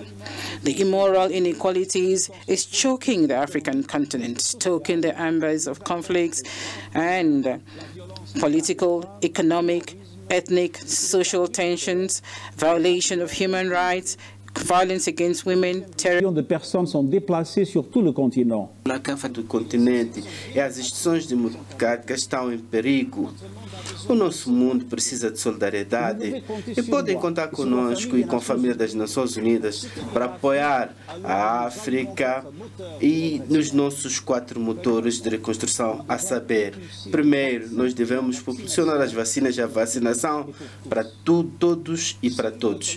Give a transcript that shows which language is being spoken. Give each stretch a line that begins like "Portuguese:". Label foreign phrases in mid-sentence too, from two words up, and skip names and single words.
English: The immoral inequalities is choking the African continent, stoking the embers of conflicts and political, economic, ethnic, social tensions, violation of human rights, violence against women,
French: Millions de personnes sont déplacées sur tout le continent.
Portuguese: Na canfa do continente e as instituições democráticas estão em perigo. O nosso mundo precisa de solidariedade e podem contar conosco e com a família das Nações Unidas para apoiar a África e nos nossos 4 motores de reconstrução, a saber, primeiro, nós devemos proporcionar as vacinas e a vacinação para todos e para todos.